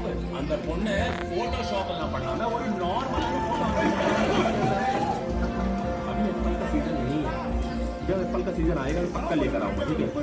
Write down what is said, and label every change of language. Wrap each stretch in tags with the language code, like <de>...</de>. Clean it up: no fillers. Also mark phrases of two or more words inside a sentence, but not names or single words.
<ta>அந்த பொண்ணு போட்டோ ஷாப் எல்லாம் பண்ணாம ஒரு நார்மலான போட்டோ</ta> <hi>अभी एप्पल का सीजन नहीं है. जब एप्पल का सीजन आएगा तो पक्का लेकर आऊंगा, ठीक है?</hi>